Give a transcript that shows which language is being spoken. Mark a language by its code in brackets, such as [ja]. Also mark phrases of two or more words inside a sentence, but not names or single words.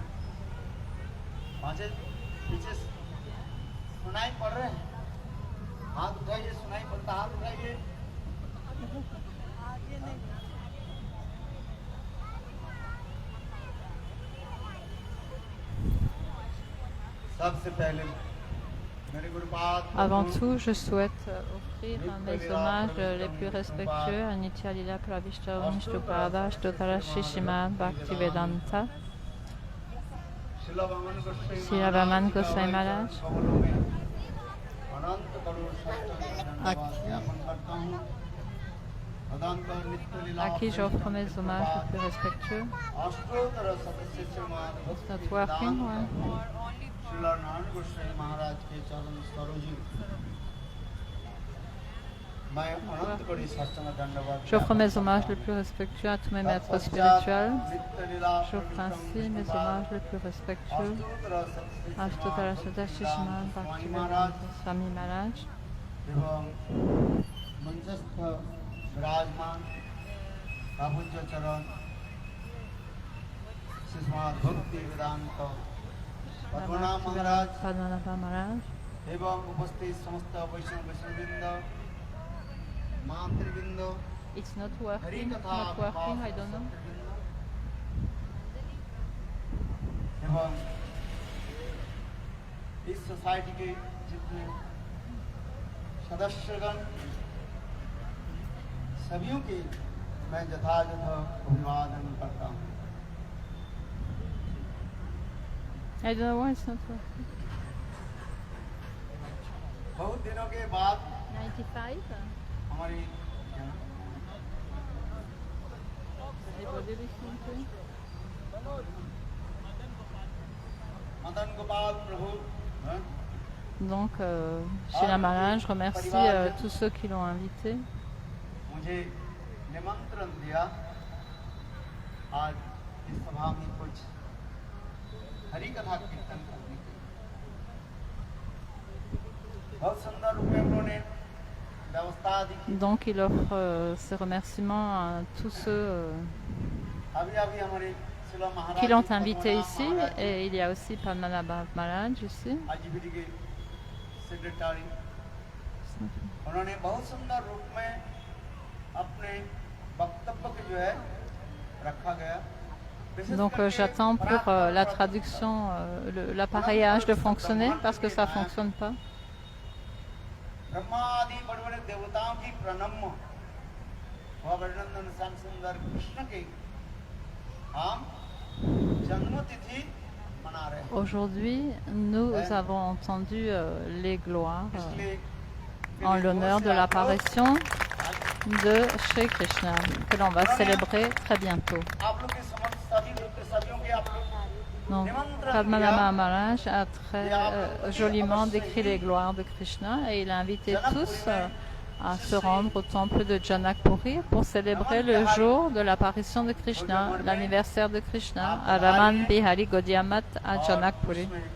[hi] पांचे पीछे सुनाई पड़ रहे हैं? हाथ उठाइए, सुनाई पड़ता, हाथ उठाइए। सबसे पहले मेरे गुरुपाद [fr] Avant tout, je souhaite offrir mes hommages les plus respectueux à Nitya Lila Pravishta Vishnupada Ashtotara Shishimad Bhaktivedanta, Srila Vaman Goswami Maharaj, à qui j'offre mes hommages les plus respectueux. [en] It's not working, [fr] ouais. J'offre mes hommages les plus respectueux à tous mes maîtres spirituels. J'offre ainsi mes hommages les plus respectueux à Ashtotara Shishimad Bhaktivedanta Swami Maharaj, Padmanabha Maharaj, [hi] एवं उपस्थित समस्त वैष्णव वैष्णववृंद, मातृवृंद, [en] It's not working, I don't know. [hi] एवं इस सोसाइटी के जितने सदस्यगण सभी के मैं यथायथ अभिवादन करता हूँ। [en] I don't know why it's not working. [hi] बहुत दिनों के बाद 95? हमारी मदन गोपाल प्रभु, [fr] Donc, Srila Maharaj remercie tous ceux qui l'ont invité. [hi] मुझे निमंत्रण दिया आज इस सभा में कुछ हरि कथा कीर्तन करने के लिए। बहुत सुंदर रूप में उन्होंने व्यवस्था दी। [fr] Donc, il offre ses remerciements à tous ceux [hi] अभी अभी हमारे शिला महाराज [fr] qui l'ont invité ici. Et il y a aussi Padmanabha Maharaj ici. [hi] आजीविका के सेक्रेटरी, उन्होंने बहुत सुंदर रूप में अपने वक्तव्य को जो है रखा गया। [fr] Donc j'attends pour la traduction, l'appareillage de fonctionner parce que ça ne fonctionne pas. [hi] ब्रह्मा आदि बड़े बड़े देवताओं की प्रणम्य व अभिनंदन श्याम सुंदर कृष्ण के हम जन्मतिथि मना रहे हैं। [fr] Aujourd'hui, nous avons entendu les gloires en l'honneur de l'apparition de Shri Krishna, que l'on va célébrer très bientôt. Donc, Padmanabha Maharaj a très joliment décrit les gloires de Krishna et il a invité tous à se rendre au temple de Janakpuri pour célébrer le jour de l'apparition de Krishna, l'anniversaire de Krishna, à Raman Bihari Gaudiya Math à Janakpuri.